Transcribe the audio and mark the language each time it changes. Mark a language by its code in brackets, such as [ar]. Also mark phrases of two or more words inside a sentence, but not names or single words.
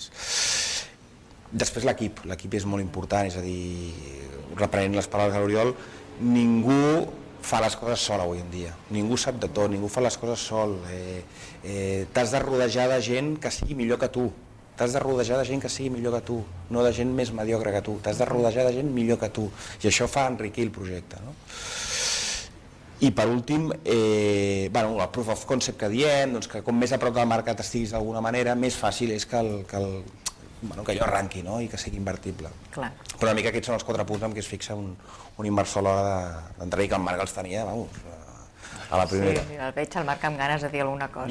[ca] Després l'equip és molt important, és a dir, reprenent les paraules de l'Oriol, ningú fa les coses sol avui en dia, ningú sap de tot, ningú fa les coses sol, t'has de rodejar de gent que sigui millor que tu, t'has de rodejar de gent que sigui millor que tu, no de gent més mediocre que tu, t'has de rodejar de gent millor que tu, i això fa enriquir el projecte, no? I per últim, el [en] proof of concept [ca] que diem, que com més a prop del mercat estiguis d'alguna manera, més fàcil és que allò arranqui i que sigui invertible. Però una mica aquests són els 4 punts en què es fixa un inversor a l'hora d'entrar, i que el Marc els tenia, a la primera. Sí, el veig el Marc amb ganes de dir alguna cosa.